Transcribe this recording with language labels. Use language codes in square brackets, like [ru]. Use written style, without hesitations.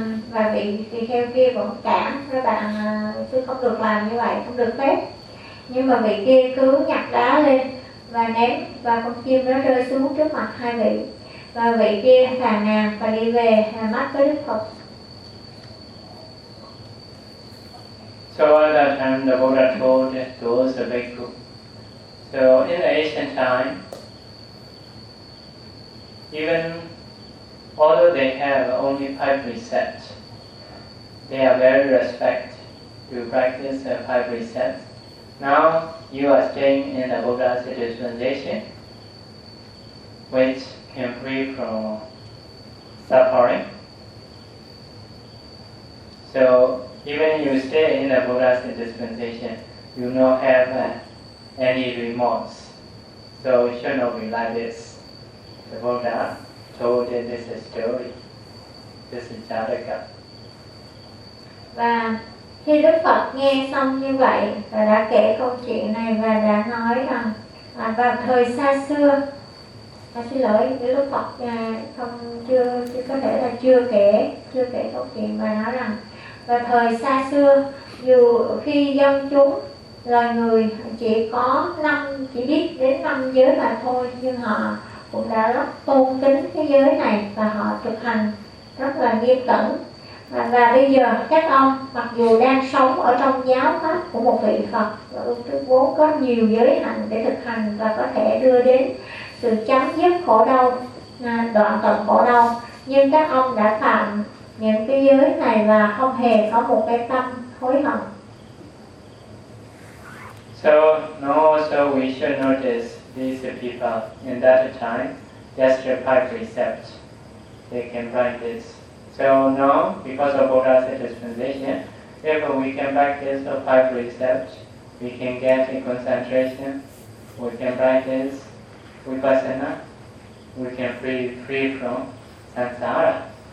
[vi] Và vị tỳ kheo kia cũng cản, nói bạn sư không được làm như vậy, không được phép. Nhưng mà vị kia cứ nhặt đá lên và ném, và con chim nó rơi xuống trước mặt hai vị, và vị kia phàn nàn và đi về mắt với Đức Phật. [en] So at that time the Buddha told those bhikkhus. So in the ancient time, even although they have only five precepts, they are very respect to practice the five precepts. Now you are staying in the Buddha's dispensation, which can free from suffering. So even you stay in the Buddha's dispensation, you not have any remorse. So it should not be like this. The Buddha told you this story. This is Jataka. Wow. [vi] Khi Đức Phật nghe xong như vậy và đã kể câu chuyện này và đã nói rằng vào thời xa xưa, xin lỗi, Đức Phật không chưa có thể là chưa kể câu chuyện và nói rằng vào thời xa xưa, dù khi dân chúng loài người chỉ biết đến năm giới mà thôi, nhưng họ cũng đã rất tôn kính cái giới này và họ thực hành rất là nghiêm cẩn. Và bây giờ các ông mặc dù đang sống ở trong giáo pháp của một vị Phật vốn có nhiều giới hạnh để thực hành và có thể đưa đến sự chấm dứt khổ đau, đoạn tận khổ đau, nhưng các ông đã phạm những cái giới này và không hề có một cái tâm hối hận. [en] So now also we should notice these people in that time just the five precepts they can write this. So now, because of Buddha's dispensation, if we can practice the five precepts, we can get in concentration, we can practice vipassana, we can be free from samsara.